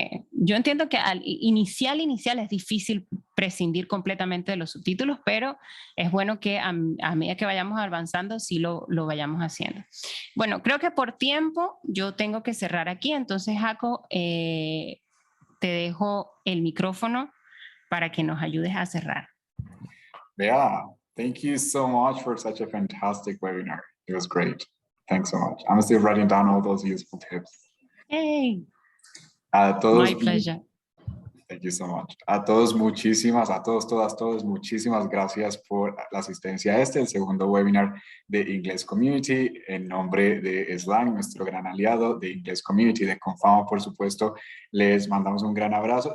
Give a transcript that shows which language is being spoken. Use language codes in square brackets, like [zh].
[es] Yo entiendo que al inicial es difícil prescindir completamente de los subtítulos, pero es bueno que a medida que vayamos avanzando sí lo vayamos haciendo. Bueno, creo que por tiempo yo tengo que cerrar aquí, entonces Jaco, te dejo el micrófono para que nos ayudes a cerrar. [en] Yeah, thank you so much for such a fantastic webinar. It was great. Thanks so much. I'm still writing down all those useful tips. Hey. [es] A todos, [en] my pleasure. Thank you so much. [es] A todos, todas, muchísimas gracias por la asistencia a el segundo webinar de Inglés Community. En nombre de Slang, nuestro gran aliado de Inglés Community, de Confama, por supuesto, les mandamos un gran abrazo.